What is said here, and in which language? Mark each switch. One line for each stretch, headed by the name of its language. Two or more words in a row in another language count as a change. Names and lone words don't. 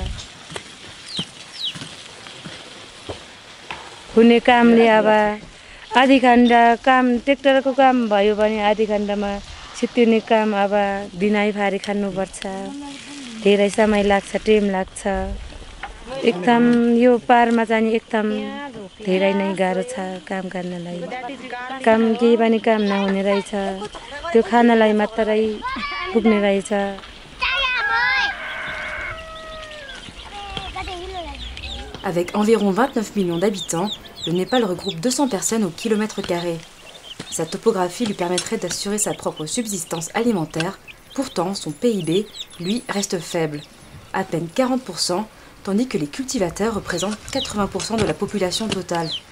Nepali: हुने कामले अब आधी घण्टा काम ट्र्याक्टरको काम भयो भने आधी घण्टामा छिट्टिने काम अब दिनै भारी खानुपर्छ धेरै समय लाग्छ टाइम लाग्छ एकदम यो पारमा चाहिँ एकदम धेरै नै गाह्रो छ काम गर्नलाई काम केही पनि काम नहुने रहेछ त्यो खानलाई मात्रै पुग्ने रहेछ
French: Avec environ 29 millions d'habitants, le Népal regroupe 200 personnes au kilomètre carré. Sa topographie lui permettrait d'assurer sa propre subsistance alimentaire. Pourtant, son PIB, lui, reste faible, à peine 40%, tandis que les cultivateurs représentent 80% de la population totale.